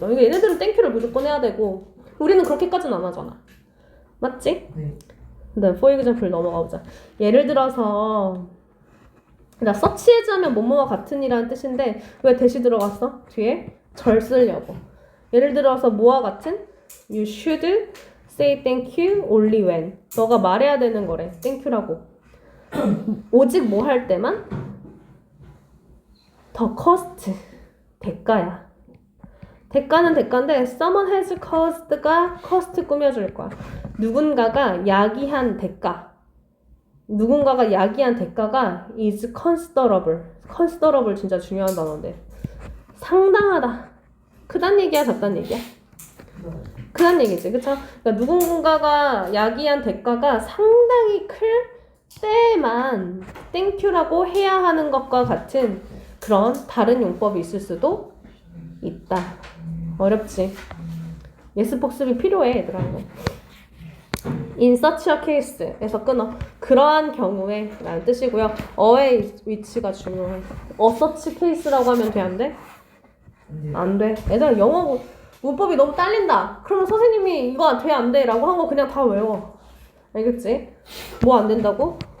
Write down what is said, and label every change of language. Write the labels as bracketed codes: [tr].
[ko] 그러니까 얘네들은 땡큐를 무조건 해야 되고 우리는 그렇게까지는 안 하잖아. 맞지? 네. 그다음 [en] for example [ko] 넘어가 보자. 예를 들어서 서치해자면 뭐뭐와 같은이라는 뜻인데 왜 대시 들어갔어? 뒤에 절 쓰려고. 예를 들어서 뭐와 같은? [en] You should say thank you only when. [ko] 너가 말해야 되는 거래. thank you라고. 오직 뭐 할 때만? [en] The cost. [ko] 대가야. 대가는 대가인데 [en] someone has caused [ko] 가 cost 꾸며줄 거야. 누군가가 야기한 대가. 누군가가 야기한 대가가 [en] is considerable. [ko] considerable 진짜 중요한 단어인데 상당하다. 크단 얘기야 작단 얘기야? 크단 얘기지 그쵸? 그러니까 누군가가 야기한 대가가 상당히 클 때만 땡큐라고 해야 하는 것과 같은 그런 다른 용법이 있을 수도 있다. 어렵지? 예습 복습이 필요해 얘들아. [en] In such a case에서 [ko] 끊어. 그러한 경우에 라는 뜻이고요. 어의 위치가 중요해. such case라고 하면 돼? 안 돼? 안 돼. 얘들아 영어 문법이 너무 딸린다. 그러면 선생님이 이거 돼? 안 돼? 라고 한 거 그냥 다 외워. 알겠지? 뭐 안 된다고?